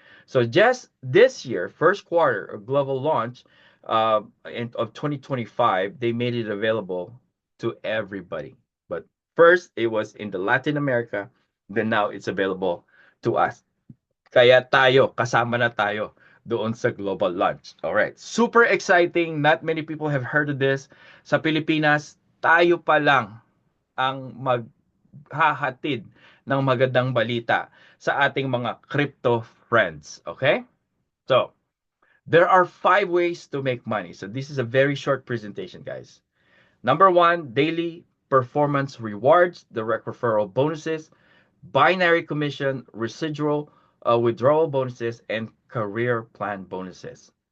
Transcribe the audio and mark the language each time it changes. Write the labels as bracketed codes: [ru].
[en] So just this year, first quarter of global launch of 2025, they made it available to everybody. But first, it was in the Latin America, then now it's available to us. [tl] Kaya tayo, kasama na tayo doon sa global launch. [en] All right. Super exciting. Not many people have heard of this. [tl] Sa Pilipinas, tayo pa lang ang maghahatid ng magandang balita sa ating mga crypto friends. [en] Okay? So, there are 5 ways to make money. So, this is a very short presentation, guys. Number one, daily performance rewards, direct referral bonuses, binary commission, residual withdrawal bonuses, and career plan bonuses.